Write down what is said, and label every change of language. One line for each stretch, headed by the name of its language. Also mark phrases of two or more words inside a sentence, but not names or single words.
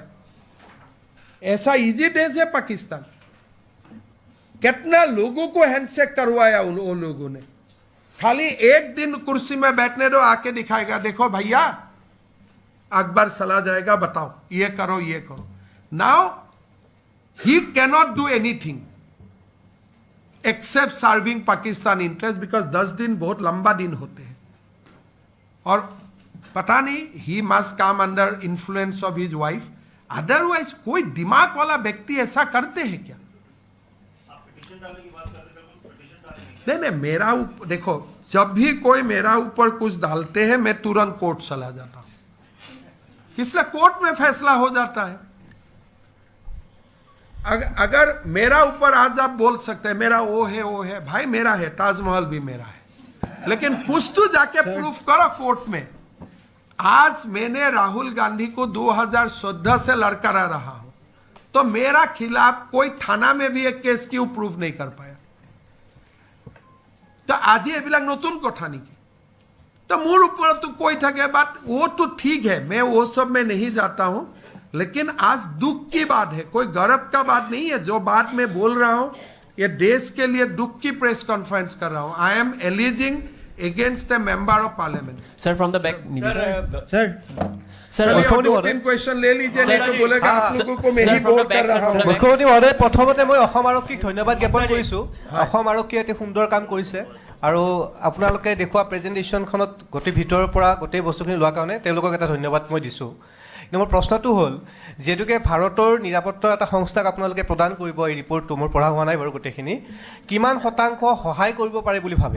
Hindi: ऐसा इजी डेज है पाकिस्तान? कितना लोगों को हैंडशेक करवाया उन लोगों ने। खाली एक दिन कुर्सी में बैठने दो, आके दिखाएगा देखो भैया अकबर चला जाएगा, बताओ ये करो ये करो।
English: नाउ he cannot do anything except serving Pakistan interest, because
Hindi: 10 दिन बहुत लंबा दिन होते हैं।
English: और पता नहीं, he must come under influence of his wife, otherwise
Hindi: कोई दिमाग वाला व्यक्ति ऐसा करते हैं क्या? आप पिटीशन डालने की बात कर रहे थे, कुछ नहीं मेरा देखो जब भी कोई मेरा ऊपर कुछ डालते हैं मैं तुरंत कोर्ट चला जाता हूं, इसलिए कोर्ट में फैसला हो जाता है। अगर मेरा ऊपर आज आप बोल सकते हैं मेरा वो है भाई, मेरा है, ताजमहल भी मेरा है, लेकिन कुछ तो जाके प्रूफ करो कोर्ट में। आज मैंने राहुल गांधी को 2014 से लड़का रहा हूं, तो मेरा खिलाफ कोई थाना में भी एक केस क्यों प्रूफ नहीं कर पाया? तो आज ही
Assamese: এইবিলাক নতুন কথা নেকি?
Hindi: तो मोर ऊपर तो कोई থাকে, बात वो तो ठीक है, मैं वो सब में नहीं जाता हूं, लेकिन आज दुख की बात है, कोई गर्व का बात नहीं है। जो बात मैं बोल रहा हूं ये देश के लिए दुख की प्रेस कॉन्फ्रेंस कर रहा हूं।
English: I am alleging against the member of parliament. sir from the back
Hindi: सर तीन क्वेश्चन ले लीजिए, नहीं तो बोलेगा आप लोगों को मैं ही बोल कर रहा हूं।
Assamese: মুখ্যমন্ত্ৰী মহোদয়, প্ৰথমতে মই অসম আৰক্ষীক ধন্যবাদ জ্ঞাপন কৰিছোঁ। অসম আৰক্ষীয়ে অতি সুন্দৰ কাম কৰিছে আৰু আপোনালোকে দেখুওৱা প্ৰেজেণ্টেশ্যনখনত গোটেই ভিতৰৰ পৰা গোটেই বস্তুখিনি লোৱাৰ কাৰণে তেওঁলোকক এটা ধন্যবাদ মই দিছোঁ। কিন্তু মোৰ প্ৰশ্নটো হ'ল, যিহেতুকে ভাৰতৰ নিৰাপত্তা এটা সংস্থাক আপোনালোকে প্ৰদান কৰিব এই ৰিপৰ্টটো, মোৰ পঢ়া হোৱা নাই বাৰু গোটেইখিনি, কিমান শতাংশ সহায় কৰিব পাৰে বুলি ভাবে?